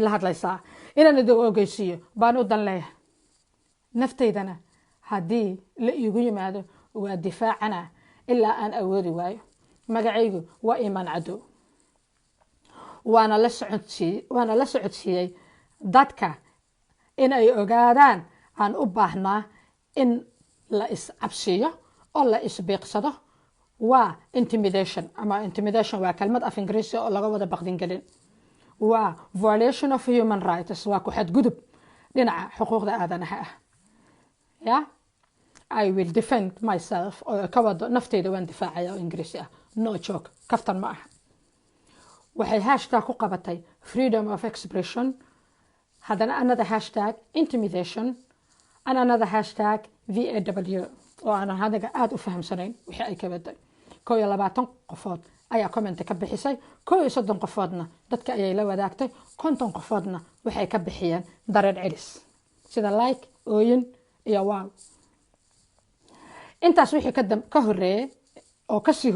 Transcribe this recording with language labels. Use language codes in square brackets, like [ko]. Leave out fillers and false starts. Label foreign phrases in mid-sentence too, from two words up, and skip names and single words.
[so] la hadlaysaa inaan idin ogeysiyo baan u dan leeyahay nafteydana hadii la iigu yimaado waa difaacana ilaa aan awoodi waayo magacaygu waa iman cado waana la socodsiiyay dadka in ay ogaadaan aan u baahnaa in la is cabsiyo oo la is beeqsado waa intimidation waa kelmad af Ingiriisi oo laga wada baqdin galin waa [en] violation of human rights [so] waa ku xadgudub dhinaca xuquuqda aadanaha ah [en] I will defend myself [so] oo ka wado nafteyda waan difaacaya oo Ingiriisi [en] no joke [so] kaftan ma aha waxay hashtag ku qabatay [en] freedom of expression [so] hadana [en] another hashtag intimidation and another hashtag VAW [so] oo aan hadaga aad u fahamsanayn wixii ay ka waday 20 qofood ayaa comment ka bixisay 30 qofoodna dadka ayay la wadaagtay 50 qofoodna waxay ka bixiyeen dareen celis sida like ooyin iyo wow intaas wixii ka horeeyay oo ka sii